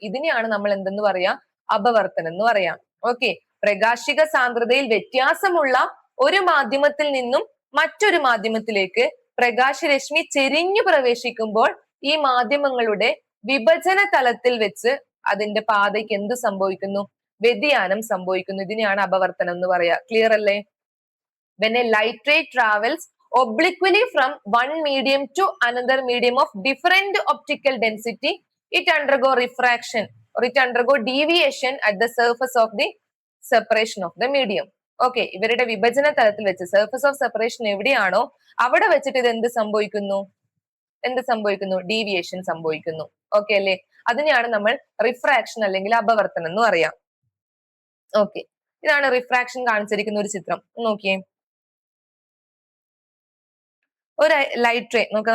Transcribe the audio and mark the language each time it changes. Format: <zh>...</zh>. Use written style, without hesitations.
<ml>ഇതിനെയാണ് നമ്മൾ എന്തെന്ന് പറയാ? അപവർത്തനം എന്ന് പറയാം. ഓക്കെ, പ്രകാശിക സാന്ദ്രതയിൽ വ്യത്യാസമുള്ള ഒരു മാധ്യമത്തിൽ നിന്നും മറ്റൊരു മാധ്യമത്തിലേക്ക് പ്രകാശരശ്മി ചെരിഞ്ഞു പ്രവേശിക്കുമ്പോൾ ഈ മാധ്യമങ്ങളുടെ വിഭജന തലത്തിൽ വെച്ച് അതിന്റെ പാതയ്ക്ക് എന്ത് സംഭവിക്കുന്നു? വ്യതിയാനം സംഭവിക്കുന്നു. ഇതിനെയാണ് അപവർത്തനം എന്ന് പറയാ. ക്ലിയർ അല്ലേ?</ml> <en>When a light ray travels obliquely from one medium to another medium of different optical density, it undergo refraction or it undergo deviation at the surface of the separation of the medium.</en> <ml>Okay, ഇവരുടെ വിഭജന തലത്തിൽ വെച്ച്</ml> <en>surface of separation</en> <ml>എവിടെയാണോ അവിടെ വെച്ചിട്ട് ഇത് എന്ത് സംഭവിക്കുന്നു? ഡീവിയേഷൻ സംഭവിക്കുന്നു. ഓക്കെ അല്ലേ? അതിനെയാണ് നമ്മൾ റിഫ്രാക്ഷൻ അല്ലെങ്കിൽ അപവർത്തനം എന്ന് പറയാം. ഓക്കെ, ഇതാണ് റിഫ്രാക്ഷൻ കാണിച്ചിരിക്കുന്ന ഒരു ചിത്രം. നോക്കിയേ, ഒരു ലൈറ്റ് റേ നോക്കാം.</ml>